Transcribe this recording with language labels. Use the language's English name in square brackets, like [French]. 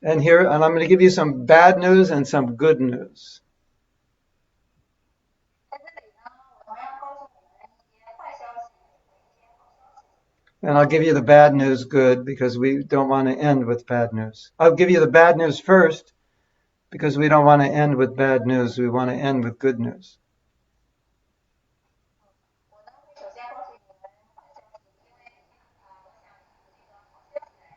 [English] And I'm going to give you some bad news and some good news. [Chinese] 在这里呢，我同样告诉你们一些坏消息和一些好消息。 [English] And I'll give you the bad news good because we don't want to end with bad news. I'll give you the bad news first because we don't want to end with bad news. We want to end with good news. [Chinese] 我呢会首先告诉你们坏消息，因为我想以这个好消息来结束。